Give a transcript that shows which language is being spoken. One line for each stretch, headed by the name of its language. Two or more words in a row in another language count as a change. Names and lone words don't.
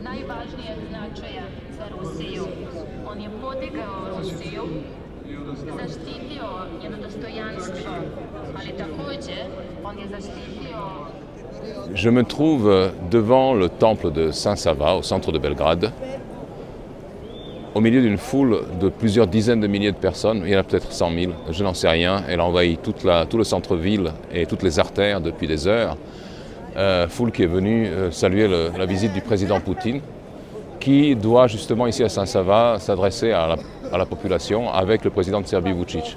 Serbian: najvažnijeg značaja za Rusiju. On je podigao Rusiju, zaštitio njeno dostojanstvo, ali također on je zaštitio.
French: Je me trouve devant le temple de Saint-Sava, au centre de Belgrade, au milieu d'une foule de plusieurs dizaines de milliers de personnes, il y en a peut-être 100 000, je n'en sais rien, elle envahit tout le centre-ville et toutes les artères depuis des heures. Foule qui est venue saluer la visite du président Poutine, qui doit justement ici à Saint-Sava s'adresser à la population avec le président de Serbie Vučić.